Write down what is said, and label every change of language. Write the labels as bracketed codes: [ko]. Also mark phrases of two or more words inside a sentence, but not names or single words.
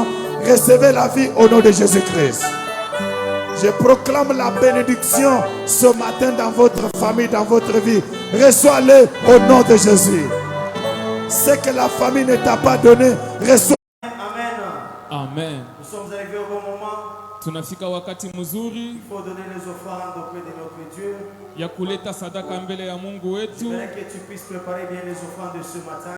[fr] Recevez la vie au nom de Jésus-Christ. Je proclame la bénédiction ce matin dans votre famille, dans votre vie. Reçois-le au nom de Jésus. Ce que la famille ne t'a pas donné, reçois. Amen. Nous sommes arrivés au bon moment. [sw] Tunafika wakati mzuri [fr] Il faut donner les offrandes auprès de notre Dieu. [sw] ya kuleta sadaka mbele ya Mungu wetu. [fr] J'aimerais que tu puisses préparer bien les offrandes de ce matin.